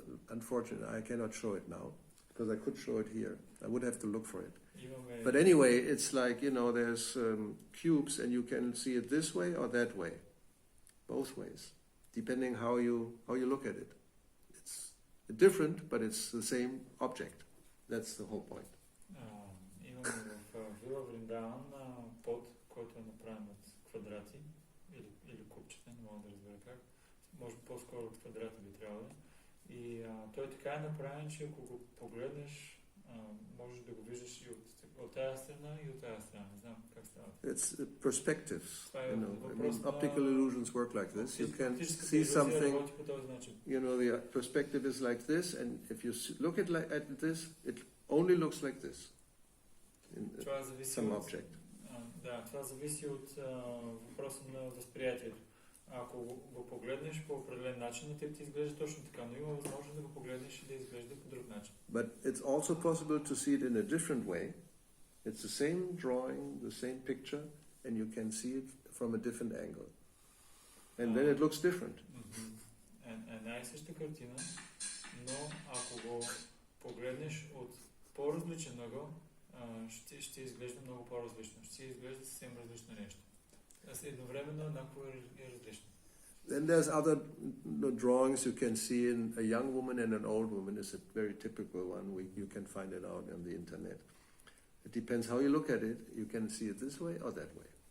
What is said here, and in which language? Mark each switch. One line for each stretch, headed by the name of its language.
English: Unfortunately, I cannot show it now, because I could show it here. I would have to look for it. But anyway, it's like, there's cubes, and you can see it this way or that way. Both ways, depending how you look at it. It's different, but it's the same object. That's the whole point.
Bulgarian: Имаме в Вила Вриндаван под, който е направен от квадрати или купчета, не мога да разбера как. Може по-скоро от квадрата би трябвало. И той така е направен, че ако го погледнеш, можеш да го виждаш и от тази страна и от тази страна. Не знам как става.
English: It's perspectives. Optical illusions work like this. You can see something. The perspective is like this, and if you look at this, it only looks like this. In some object.
Bulgarian: Да, това зависи от въпроса на възприятието. Ако го погледнеш по определен начин, на теб ти изглежда точно така, но има възможност да го погледнеш и да изглежда по друг начин.
English: But it's also possible to see it in a different way. It's the same drawing, the same picture, and you can see it from a different angle. And then it looks different.
Bulgarian: Най-съща картина, но ако го погледнеш от по-различен ъгъл, ще изглежда много по-различно. Ще изглежда съвсем различно нещо. Едновременно еднакво е различно.
English: Then there's other drawings you can see in a young woman and an old woman. Is a very typical one. You can find it out on the internet. It depends how you look at it. You can see it this way or that way.